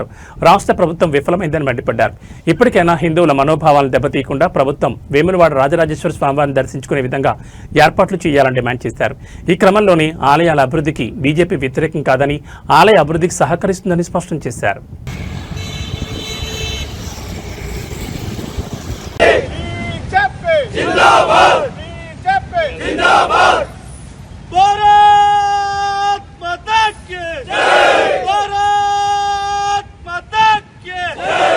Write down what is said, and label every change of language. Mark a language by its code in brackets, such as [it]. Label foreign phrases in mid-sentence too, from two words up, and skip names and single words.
[te] రాష్ట్ర ప్రభుత్వం విఫలమైందని మండిపడ్డారు. ఇప్పటికైనా హిందువుల మనోభావాలను దెబ్బతీయకుండా ప్రభుత్వం వేములవాడ రాజరాజేశ్వర స్వామివారిని దర్శించుకునే విధంగా ఏర్పాట్లు చేయాలని డిమాండ్ చేశారు. ఈ క్రమంలోనే ఆలయాల అభివృద్ధికి బీజేపీ వ్యతిరేకం కాదని, ఆలయ అభివృద్ధికి సహకరిస్తుందని స్పష్టం చేశారు. [hi] जिंदाबाद जिंदाबाद भारत माता की जय भारत माता की जय